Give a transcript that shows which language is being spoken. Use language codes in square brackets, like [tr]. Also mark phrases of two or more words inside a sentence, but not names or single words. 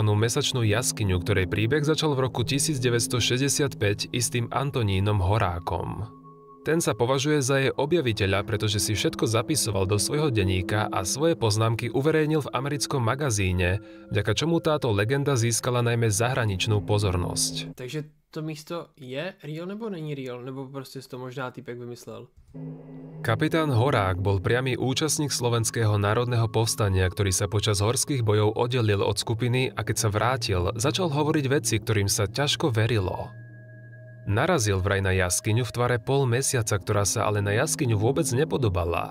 [sk] Mesačnú jaskyňu, ktorej príbeh začal v roku 1965 istým Antonínom Horákom. Ten sa považuje za jej objaviteľa, pretože si všetko zapisoval do svojho denníka a svoje poznámky uverejnil v americkom magazíne, vďaka čomu táto legenda získala najmä zahraničnú pozornosť. [cs] Takže to místo je real nebo není real, nebo prostě si to možná týpek vymyslel? [sk] Kapitán Horák bol priamy účastník Slovenského národného povstania, ktorý sa počas horských bojov oddelil od skupiny a keď sa vrátil, začal hovoriť veci, ktorým sa ťažko verilo. Narazil vraj na jaskyňu v tvare pol mesiaca, ktorá sa ale na jaskyňu vôbec nepodobala.